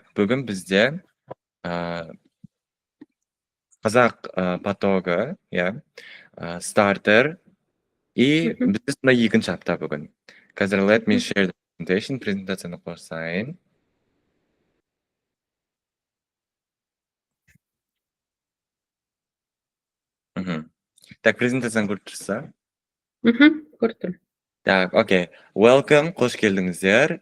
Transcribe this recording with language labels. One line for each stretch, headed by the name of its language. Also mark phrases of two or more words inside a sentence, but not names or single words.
Kazakh: Бүгін бізде қазақ потогы, стартер, и бізде сонда екінші апта бүгін.
English: Қазір let me share the presentation.
Kazakh: Презентацияны қосайын. Так, презентацияны көріп тұрсыздар? Көріп тұрмын. Так, окей. Welcome, қош келдіңіздер.